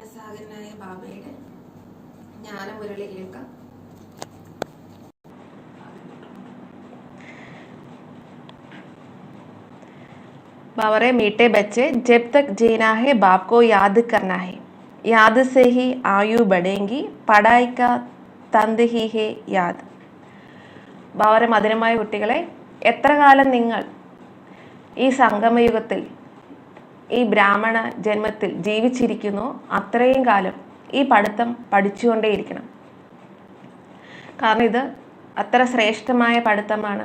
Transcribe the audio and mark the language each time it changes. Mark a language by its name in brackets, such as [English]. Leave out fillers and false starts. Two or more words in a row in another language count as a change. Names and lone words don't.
[Malayalam] മഹാനായ ബാബയുടെ ജ്ഞാനമുരളി കേൾക്കാം. [Hindi] बावरे मीठे बच्चे, जब तक जीना है बाप को याद करना है. याद से ही आयु बढ़ेगी, पढ़ाई का तंद ही है याद. [Malayalam] ബാവരെ മധുരമായ കുട്ടികളെ, എത്ര കാലം നിങ്ങൾ ഈ സംഗമയുഗത്തിൽ ഈ ബ്രാഹ്മണ ജന്മത്തിൽ ജീവിച്ചിരിക്കുന്നു അത്രയും കാലം ഈ പഠിത്തം പഠിച്ചുകൊണ്ടേയിരിക്കണം. കാരണം ഇത് അത്ര ശ്രേഷ്ഠമായ പഠിത്തമാണ്.